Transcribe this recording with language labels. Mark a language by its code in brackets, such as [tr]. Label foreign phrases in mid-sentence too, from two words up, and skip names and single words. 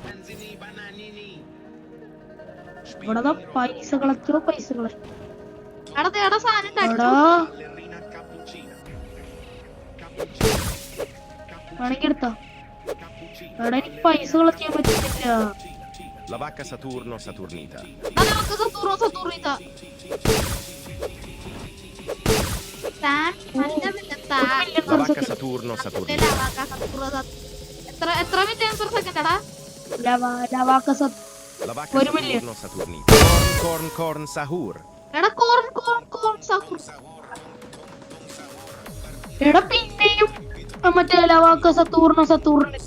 [ml] ഇവിടെ പൈസകളെ എടാ സാധനം വേണമെങ്കിൽ എടുത്തോ. എടാ എനിക്ക് പൈസ കളക്ട് ചെയ്യാൻ പറ്റുന്നില്ല. La vacca Saturno Saturnita. നമുക്ക് Saturnita. La vacca Saturno Saturnita. എത്ര [en] million per second [ml] എടാ? La vacca Saturno Saturnita. Corn Sahur. എടാ കോൺ സഹൂർ. എടാ പിന്നെയും മറ്റേ ലവാക്ക സത്തൂർണിത്ത.